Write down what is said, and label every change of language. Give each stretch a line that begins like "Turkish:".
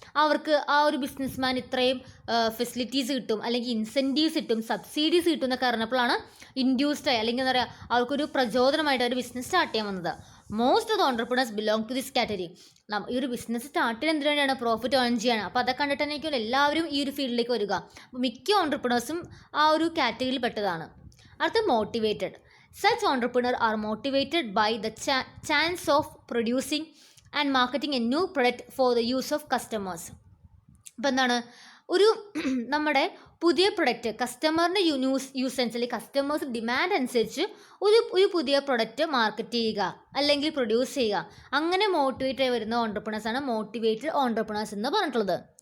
Malayalam: അവർക്ക് ആ ഒരു ബിസിനസ്മാൻ ഇത്രയും ഫെസിലിറ്റീസ് കിട്ടും, അല്ലെങ്കിൽ ഇൻസെൻറ്റീവ്സ് കിട്ടും, സബ്സിഡീസ് കിട്ടും എന്നൊക്കെ അറിഞ്ഞപ്പോഴാണ് ഇൻഡ്യൂസ്ഡായി, അല്ലെങ്കിൽ എന്താ പറയുക, അവർക്കൊരു പ്രചോദനമായിട്ട് ഒരു ബിസിനസ് സ്റ്റാർട്ട് ചെയ്യാൻ വന്നത്.
English: Most of the entrepreneurs belong to this category.
Malayalam: ഈ ഒരു ബിസിനസ് സ്റ്റാർട്ട് ചെയ്യാൻ എന്തിനു വേണ്ടിയാണ്? പ്രോഫിറ്റ് ഏൺ ചെയ്യാണ്. അപ്പോൾ അതൊക്കെ കണ്ടിട്ട് തന്നെയായിരിക്കും എല്ലാവരും ഈ ഒരു ഫീൽഡിലേക്ക് വരിക. അപ്പോൾ മിക്ക ഓൺട്രപ്രണേഴ്സും ആ ഒരു കാറ്റഗറിയിൽ പെട്ടതാണ്. അടുത്ത motivated.
English: Such entrepreneurs are motivated by the chance of producing and marketing a new product for the use of customers.
Malayalam: അപ്പോൾ എന്താണ്, ഒരു നമ്മുടെ പുതിയ പ്രൊഡക്റ്റ് കസ്റ്റമറിൻ്റെ യൂസ് അനുസരിച്ച്, കസ്റ്റമേഴ്സ് ഡിമാൻഡ് അനുസരിച്ച് ഒരു പുതിയ പ്രൊഡക്റ്റ് മാർക്കറ്റ് ചെയ്യുക അല്ലെങ്കിൽ പ്രൊഡ്യൂസ് ചെയ്യുക, അങ്ങനെ മോട്ടിവേറ്റ് ആയി വരുന്ന ഓൺട്രപ്രണേഴ്സാണ് മോട്ടിവേറ്റഡ് ഓൺട്രപ്രണേഴ്സ് എന്ന് പറഞ്ഞിട്ടുള്ളത്.